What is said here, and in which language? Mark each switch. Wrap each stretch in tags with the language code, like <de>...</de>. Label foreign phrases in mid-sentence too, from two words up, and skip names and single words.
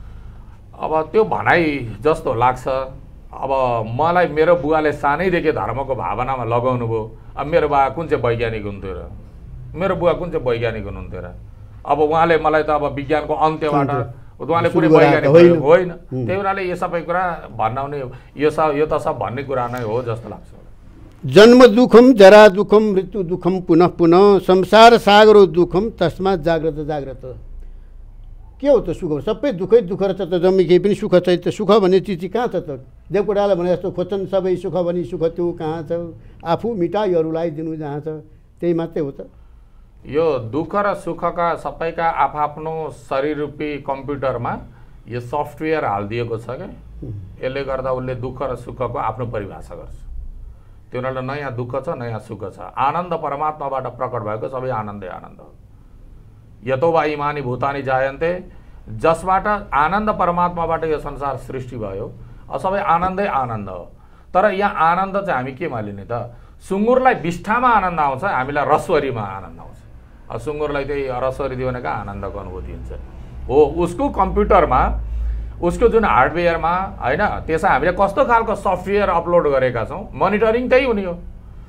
<ne>अब त्यो भनाइ जस्तो लाग्छ। अब मलाई मेरो बुवाले सानैदेखि धर्मको भावनामा लगाउनु भयो। अब मेरो बा कुन चाहिँ वैज्ञानिक हुन्थ्यो र, मेरो बुवा कुन चाहिँ वैज्ञानिक हुनुहुन्थ्यो र? अब उहाँले मलाई त अब विज्ञानको अन्त्यबाट उहाँले कुनै वैज्ञानिक होइन। त्यही हुनाले यो सबै कुरा भन्नाउने यो त सब भन्ने कुरा नै हो जस्तो लाग्छ।</ne> <sa>जन्म दुःखम जरा दुःखम मृत्यु दुःखम पुनः पुनः संसार सागरो दुःखम तस्मात् जाग्रत जाग्रत।</sa> <ne>के हो त सुख? सबै दुःखै दुःख रहेछ त, जम्मी केही पनि सुख छैन त। सुख भन्ने चिज कहाँ छ त? देवकोटाले भने जस्तो खोज्छन् सबै सुख भने सुख त्यो कहाँ छ? आफू मिटाईहरूलाई दिनु जहाँ छ त्यही मात्रै हो त। यो दुःख र सुखका सबैका आफआफ्नो शरीर रूपी कम्प्युटरमा यो सफ्टवेयर हालिदिएको छ क्या। यसले गर्दा उसले दुःख र सुखको आफ्नो परिभाषा गर्छ। त्यो हुनाले न यहाँ दुःख छ न यहाँ सुख छ। आनन्द परमात्माबाट प्रकट भएको सबै आनन्दै आनन्द हो।</ne> <sa>यतो वा इमानी भूतानि जायन्ते,</sa> <ne>जसबाट आनन्द परमात्माबाट यो संसार सृष्टि भयो, सबै आनन्दै आनन्द हो। तर यहाँ आनन्द चाहिँ हामी केमा लिने त? सुँगुरलाई बिष्ठामा आनन्द आउँछ, हामीलाई रसवरीमा आनन्द आउँछ। सुँगुरलाई त्यही रसवरी दियो भने कहाँ आनन्दको अनुभूति हुन्छ? हो उसको कम्प्युटरमा, उसको जुन हार्डवेयरमा, होइन त्यसमा हामीले कस्तो खालको</ne> <en>software upload</en> <ne>गरेका छौँ, मोनिटरिङ त्यही हुने हो।</ne>